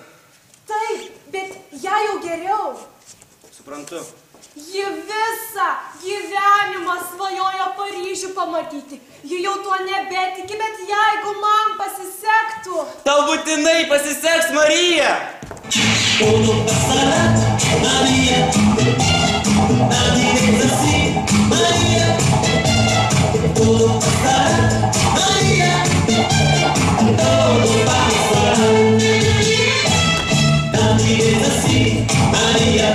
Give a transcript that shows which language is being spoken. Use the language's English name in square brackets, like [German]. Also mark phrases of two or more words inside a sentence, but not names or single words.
[Lithuanian] taip, bet ją jau geriau. Suprantu. Ji visą gyvenimą svajojo Paryžių pamatyti. Ji jau tuo nebetiki, bet jeigu man pasisektų. Tau būtinai pasiseks, Marija. [Spanish] Todo pasará, María. Nadie es así, María. Todo pasará, María. Todo pasará. Nadie es así, María.